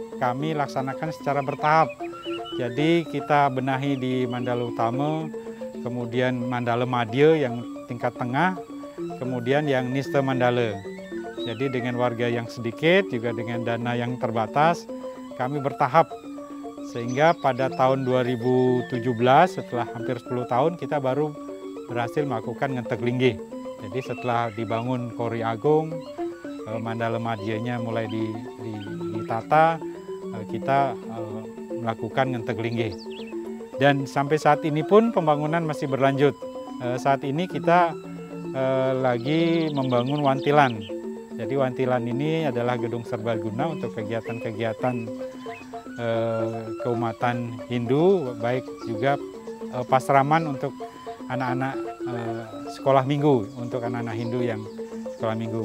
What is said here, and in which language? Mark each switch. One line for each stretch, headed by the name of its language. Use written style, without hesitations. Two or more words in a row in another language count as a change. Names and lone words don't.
Indonesian: Kami laksanakan secara bertahap. Jadi kita benahi di Mandala Utama, kemudian Mandala Madya yang tingkat tengah, kemudian yang Nista Mandala. Jadi dengan warga yang sedikit, juga dengan dana yang terbatas, kami bertahap. Sehingga pada tahun 2017, setelah hampir 10 tahun, kita baru berhasil melakukan ngentek linggih. Jadi setelah dibangun Kori Agung, Mandala Madyanya mulai ditata, kita melakukan ngentek linggih. Dan sampai saat ini pun pembangunan masih berlanjut. Saat ini kita lagi membangun Wantilan. Jadi Wantilan ini adalah gedung serbaguna untuk kegiatan-kegiatan keumatan Hindu, baik juga pasraman untuk anak-anak sekolah minggu, untuk anak-anak Hindu yang sekolah minggu.